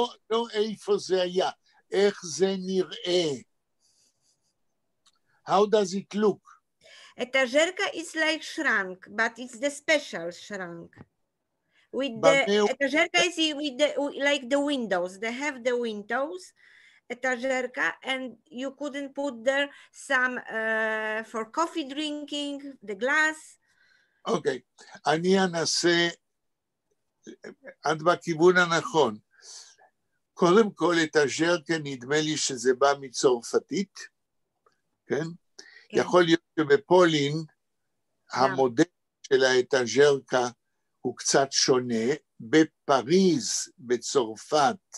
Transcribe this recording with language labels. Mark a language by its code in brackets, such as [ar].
[he] לא איפה זה היה, איך זה נראה. [en] How does it look? אתאז'רקה is like shrunk, but it's the special shrunk. With the אתאז'רקה is with the, like the windows. They have the windows, אתאז'רקה, and you couldn't put there some for coffee drinking, the glass. [he] אוקיי, אני אנסה, את בכיוון הנכון. קודם כל, אתאז'רקה נדמה לי שזה בא מצרפתית, כן? יכול להיות שבפולין המודל של האתאז'רקה הוא קצת שונה. בפריז, בצרפת,